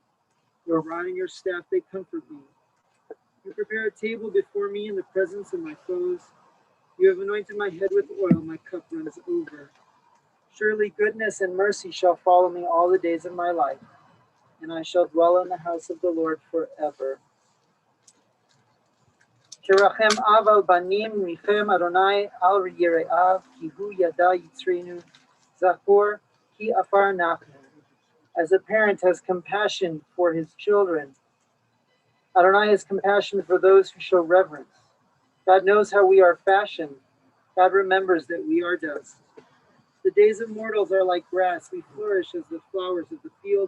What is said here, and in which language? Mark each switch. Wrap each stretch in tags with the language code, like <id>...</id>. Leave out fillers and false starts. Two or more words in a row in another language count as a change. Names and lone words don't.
<en>Your rod and your staff, they comfort me. You prepare a table before me in the presence of my foes. You have anointed my head with oil, my cup runs over. Surely goodness and mercy shall follow me all the days of my life, and I shall dwell in the house of the Lord forever.</en> <he>כרחם אב על בנים רחם יהוה על יראיו כי הוא ידע יצרנו זכור כי עפר אנחנו.</he> <en>As a parent has compassion for his children, Adonai has compassion for those who show reverence. God knows how we are fashioned. God remembers that we are dust. The days of mortals are like grass. We flourish as the flowers of the field.</en>